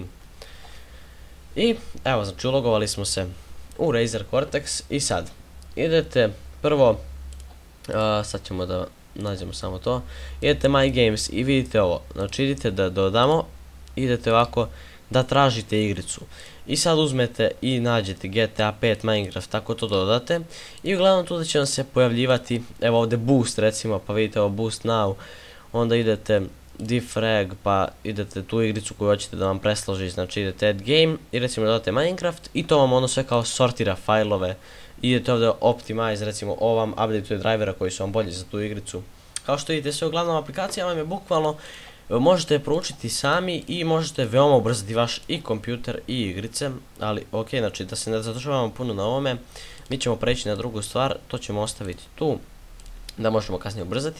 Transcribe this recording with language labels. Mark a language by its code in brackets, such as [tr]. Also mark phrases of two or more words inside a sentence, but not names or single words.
[bs] I evo, znači ulogovali smo se u Razer Cortex i sad idete prvo, sad ćemo da nađemo samo to, idete [en] My Games [bs] i vidite ovo, znači idete da dodamo, idete ovako da tražite igricu i sad uzmete i nađete GTA 5 Minecraft, tako to dodate i uglavnom tu da će vam se pojavljivati, evo ovdje boost recimo, pa vidite ovo [en] boost now, [bs] onda idete defrag, pa idete tu igricu koju hoćete da vam presloži, znači idete [en] add game [bs] i recimo dodate Minecraft i to vam ono sve kao sortira fajlove. Idete ovdje optimize, recimo ovo vam update drivera koji su vam bolji za tu igricu. Kao što vidite, sve uglavnom aplikacija vam je bukvalno, možete je proučiti sami i možete veoma ubrzati vaš i kompjuter i igrice, ali ok, znači da se ne zadržavamo puno na ovome, mi ćemo preći na drugu stvar, to ćemo ostaviti tu, da možemo kasnije ubrzati.